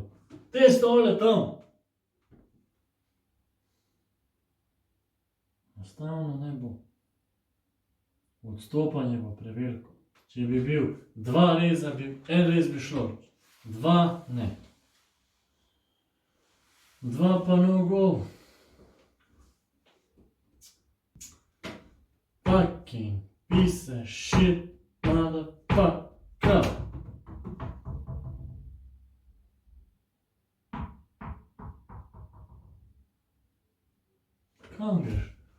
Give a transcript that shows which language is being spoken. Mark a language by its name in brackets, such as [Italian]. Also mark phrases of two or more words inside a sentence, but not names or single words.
[Slovenian] Te stole tam. Enostavno ne bo. Odstopanje bo preveliko. Če bi bil 2 reza, en rez bi šlo. 2 ne. 2 pa [English] no go. Fucking piece of shit, motherfucker. [Slovenian] Kam greš?